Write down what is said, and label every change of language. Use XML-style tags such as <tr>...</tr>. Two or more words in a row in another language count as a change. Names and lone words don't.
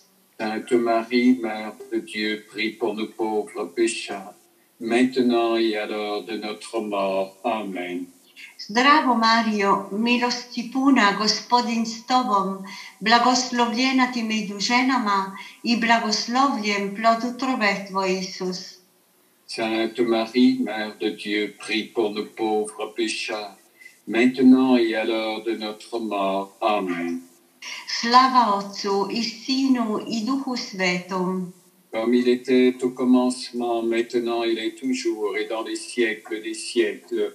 <fr>Sainte Marie, Mère de Dieu, prie pour nous pauvres pécheurs, maintenant et à l'heure de notre mort. Amen.</fr> <hr>Zdravo Mario, milosti puna, Gospodin s tobom, blagoslovljena ti među ženama i blagoslovljen plod utrobe tvoj, Isus.</hr> <fr>Sainte Marie, Mère de Dieu, prie pour nous pauvres pécheurs, maintenant et à l'heure de notre mort. Amen.</fr> <hr>Slava Otcu i Sinu i Duhu Svetom.</hr> <fr>Comme il était au commencement, maintenant il est toujours et dans les siècles des siècles.</fr>